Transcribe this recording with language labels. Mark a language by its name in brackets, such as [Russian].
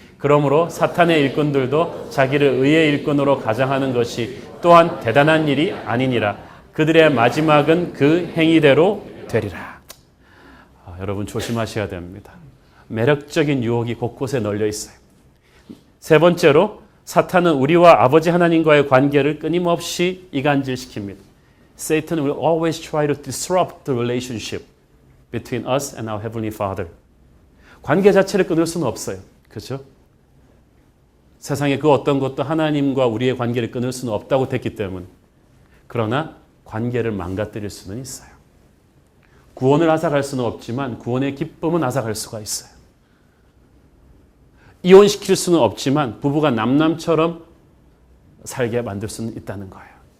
[Korean] 그러므로 사탄의 일꾼들도 자기를 의의 일꾼으로 가장하는 것이 또한 대단한 일이 아니니라. 그들의 마지막은 그 행위대로 되리라. 여러분 조심하셔야 됩니다. 매력적인 유혹이 곳곳에 널려 있어요. 세 번째로 사탄은 우리와 아버지 하나님과의 관계를 끊임없이 이간질시킵니다. [English] Satan will always try to disrupt the relationship between us and our Heavenly Father. [Korean] 관계 자체를 끊을 수는 없어요. 그렇죠? 세상에 그 어떤 것도 하나님과 우리의 관계를 끊을 수는 없다고 됐기 때문에. 그러나 관계를 망가뜨릴 수는 있어요. 구원을 앗아갈 수는 없지만 구원의 기쁨은 앗아갈 수가 있어요. 이혼시킬 수는 없지만 부부가 남남처럼 살게 만들 수는 있다는 거예요.